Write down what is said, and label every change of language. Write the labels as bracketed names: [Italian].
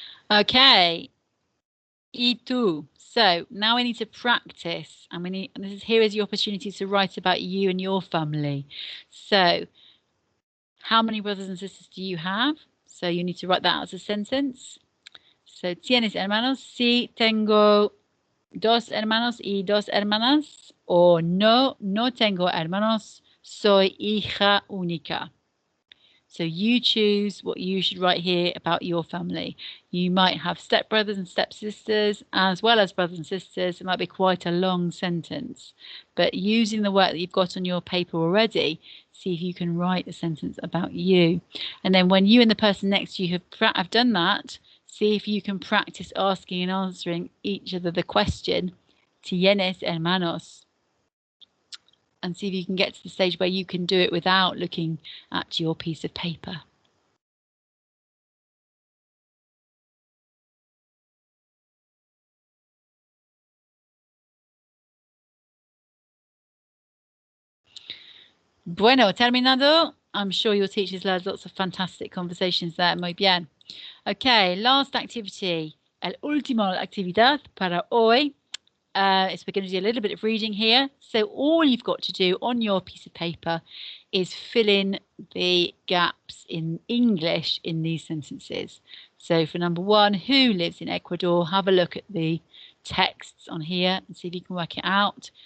[English] Okay, [Spanish] y tú. [English] So now we need to practice, and here is your opportunity to write about you and your family. So how many brothers and sisters do you have? So you need to write that out as a sentence. [Spanish] So, ¿tienes hermanos? Sí, tengo 2 hermanos y 2 hermanas. O no, no tengo hermanos. Soy hija única. [English] So you choose what you should write here about your family. You might have stepbrothers and stepsisters, as well as brothers and sisters. It might be quite a long sentence. But using the work that you've got on your paper already, see if you can write a sentence about you. And then when you and the person next to you have done that, see if you can practice asking and answering each other the question, [Spanish] ¿Tienes hermanos? [English] And see if you can get to the stage where you can do it without looking at your piece of paper. [Spanish] Bueno, terminado. [English] I'm sure your teachers led lots of fantastic conversations there. [Spanish] Muy bien. [English] Okay, last activity. [Spanish] El último actividad para hoy. [English] Is we're going to do a little bit of reading here. So all you've got to do on your piece of paper is fill in the gaps in English in these sentences. So for number 1, who lives in Ecuador? Have a look at the texts on here and see if you can work it out.